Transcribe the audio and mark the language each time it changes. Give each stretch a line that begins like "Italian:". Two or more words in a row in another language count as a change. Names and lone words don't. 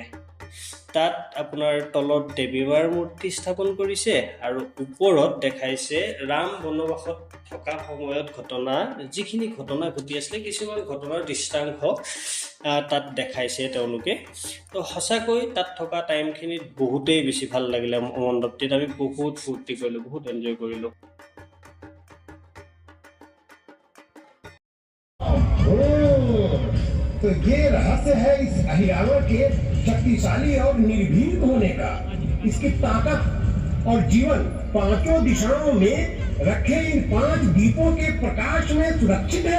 Assamese: তাত আপোনাৰ তলত দেৱী মাৰ মূৰ্তি স্থাপন কৰিছে আৰু ওপৰত দেখাইছে ৰাম বনবাসত থকা সময়ত যিখিনি ঘটনা ঘটি আছিলে কিছুমান ঘটনাৰ দৃষ্টাংশ তাত দেখাইছে তেওঁলোকে। তো সঁচাকৈ তাত থকা টাইমখিনিত বহুতেই বেছি ভাল লাগিলে। মণ্ডপটিত আমি বহুত ফূৰ্তি কৰিলোঁ, বহুত এনজয় কৰিলোঁ।
Hindi: तो ये रहस्य है इस अहिरावण के शक्तिशाली और निर्भीक होने का। इसकी ताकत और जीवन पांचों दिशाओं में रखे इन 5 दीपों के प्रकाश में सुरक्षित है।